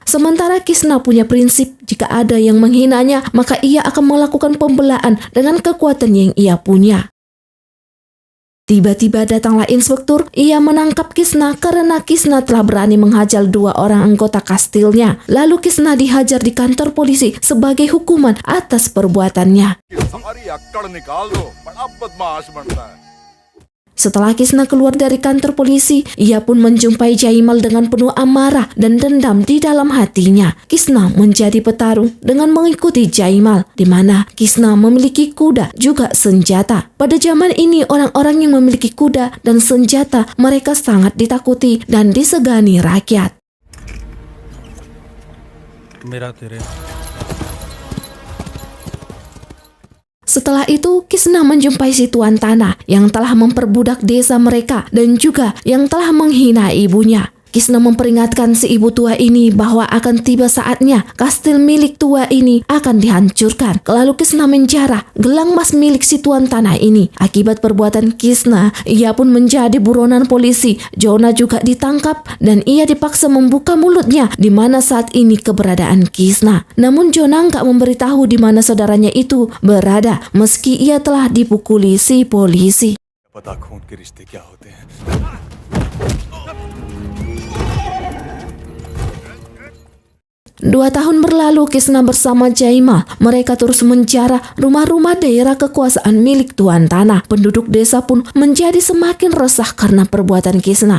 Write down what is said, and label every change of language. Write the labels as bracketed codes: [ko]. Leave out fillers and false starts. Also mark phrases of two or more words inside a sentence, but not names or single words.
[id] Sementara Kisna punya prinsip jika ada yang menghinanya, maka ia akan melakukan pembelaan dengan kekuatan yang ia punya. Tiba-tiba datanglah inspektur, ia menangkap Kisna karena Kisna telah berani menghajar 2 orang anggota kastilnya. Lalu Kisna dihajar di kantor polisi sebagai hukuman atas perbuatannya. [hi] हमारी अक्कड़ निकाल दो बड़ा बदमाश बनता है [id] Setelah Kisna keluar dari kantor polisi, ia pun menjumpai Jaimal dengan penuh amarah dan dendam di dalam hatinya. Kisna menjadi petarung dengan mengikuti Jaimal, di mana Kisna memiliki kuda juga senjata. Pada zaman ini, orang-orang yang memiliki kuda dan senjata mereka sangat ditakuti dan disegani rakyat. [hi] मेरा तेरे [id] Setelah itu, Kisna menjumpai si tuan tanah yang telah memperbudak desa mereka dan juga yang telah menghina ibunya. Kisna memperingatkan si ibu tua ini bahwa akan tiba saatnya kastil milik tua ini akan dihancurkan. Lalu Kisna menjarah gelang emas milik si tuan tanah ini. Akibat perbuatan Kisna, ia pun menjadi buronan polisi. Jonah juga ditangkap dan ia dipaksa membuka mulutnya di mana saat ini keberadaan Kisna. Namun Jonah nggak memberitahu di mana saudaranya itu berada meski ia telah dipukuli si polisi. [hi] पता खून के रिश्ते क्या होते हैं [id] 2 tahun berlalu Kisna bersama Jaimal. Mereka terus menjarah rumah-rumah daerah kekuasaan milik tuan tanah. Penduduk desa pun menjadi semakin resah karena perbuatan Kisna.